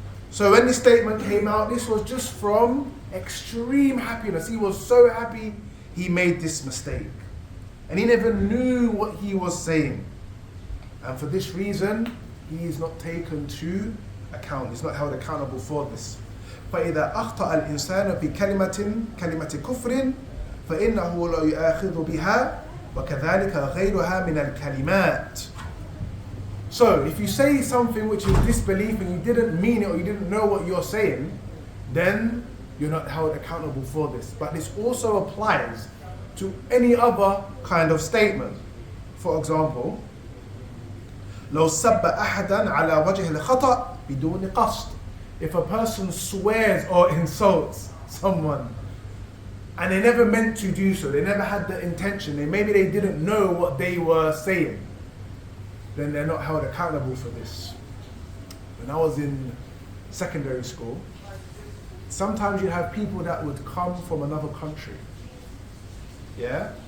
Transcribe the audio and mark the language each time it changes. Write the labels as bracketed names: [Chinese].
[English] So when this statement came out, this was just from extreme happiness. He was so happy he made this mistake. And he never knew what he was saying. And for this reason, he is not taken to account. He's not held accountable for this. [Arabic] فإذا أخطأ الإنسان في كلمة كفر فإنه لا يؤاخذ بها وكذلك غيرها من الكلمات. [English] So if you say something which is disbelief and you didn't mean it or you didn't know what you're saying, then you're not held accountable for this. But this also applies to any other kind of statement. For example, [Arabic] لو سب أحدا على وجه الخطأ بدون قصد. [English] If a person swears or insults someone and they never meant to do so, they never had the intention, maybe they didn't know what they were saying, then they're not held accountable for this. When I was in secondary school, sometimes you'd have people that would come from another country. Yeah?